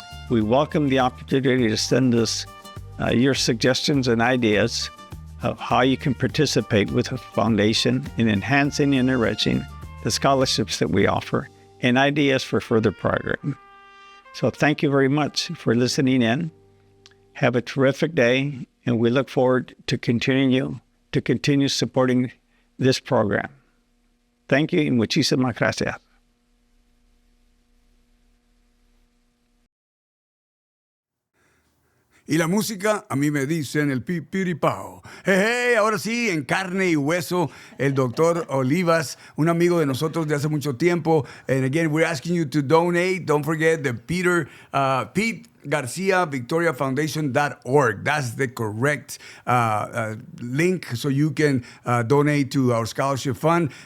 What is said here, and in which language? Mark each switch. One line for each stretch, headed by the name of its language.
English: We welcome the opportunity to send us your suggestions and ideas of how you can participate with the foundation in enhancing and enriching the scholarships that we offer and ideas for further program. So thank you very much for listening in. Have a terrific day, and we look forward to continue supporting this program. Thank you,
Spanish: y muchísimas gracias. Y la música, a mí me dicen el pipiripao. Hey, ahora sí, en carne y hueso, el doctor Olivas, un amigo de nosotros de hace mucho tiempo.
English: And again, we're asking you to donate. Don't forget the Pete Garcia Victoria Foundation.org. That's the correct link so you can donate to our scholarship fund.